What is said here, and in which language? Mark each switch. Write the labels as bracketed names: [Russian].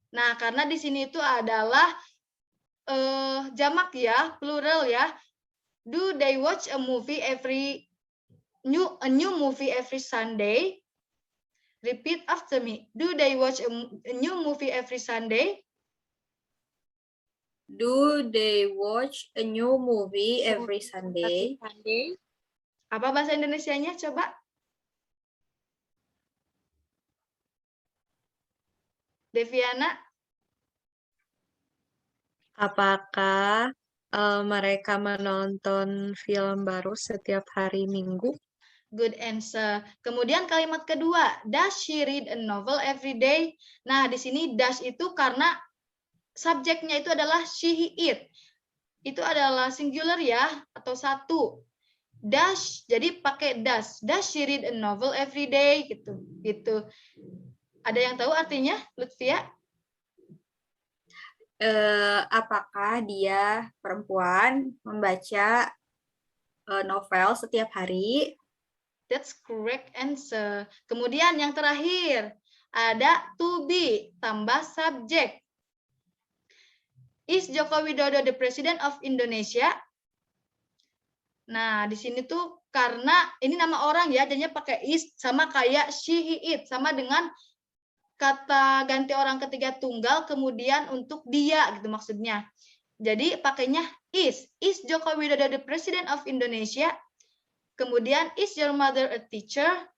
[Indonesian] Nah, karena di sini itu adalah jamak ya, plural ya. [English] Do they watch a movie a new movie every Sunday? Repeat after me. Do they watch a new movie every Sunday? Do they watch a new movie every Sunday? [Indonesian] Apa bahasa Indonesianya? Coba. Deviana? Apakah Mereka menonton film baru setiap hari Minggu. [English] Good answer. [Indonesian] Kemudian kalimat kedua, [English] does she read a novel every day? [Indonesian] Nah, di sini does itu karena subjeknya itu adalah she, it. Itu adalah singular ya, atau satu. Does, jadi pakai does. [English] Does she read a novel every day? [Indonesian] Gitu. Ada yang tahu artinya, Lutfia? Apakah dia perempuan membaca novel setiap hari? [English] That's correct answer. [Indonesian] Kemudian yang terakhir, ada to be, tambah subjek. [English] Is Joko Widodo the President of Indonesia? [Indonesian] Nah, di sini tuh karena ini nama orang ya, jadinya pakai is, sama kayak she, he, it. Sama dengan kata ganti orang ketiga tunggal, kemudian untuk dia, gitu maksudnya. Jadi pakainya is. [English] Is Joko Widodo the President of Indonesia? [Indonesian] Kemudian, [English] is your mother a teacher?